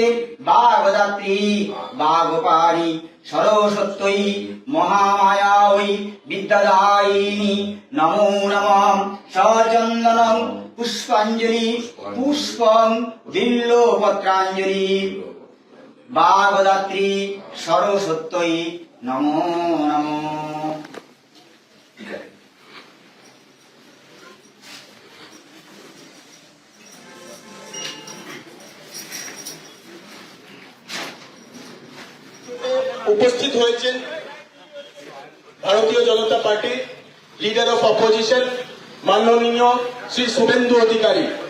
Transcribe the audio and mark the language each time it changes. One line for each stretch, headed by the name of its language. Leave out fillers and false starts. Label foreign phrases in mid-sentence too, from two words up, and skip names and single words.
Sanskrit: वागदात्री वागपाणी सरस्वत्यै महामायायै विद्यादायिनी नमो नमः। सचन्दनं पुष्पाञ्जलि पुष्पं बिल्वपत्राञ्जलि वागदात्री सरस्वत्यै नमो नमः।
Bangla: উপস্থিত হয়েছেন ভারতীয় জনতা পার্টি
English: Leader of Opposition
Bangla: মাননীয় শ্রী শুভেন্দু অধিকারী।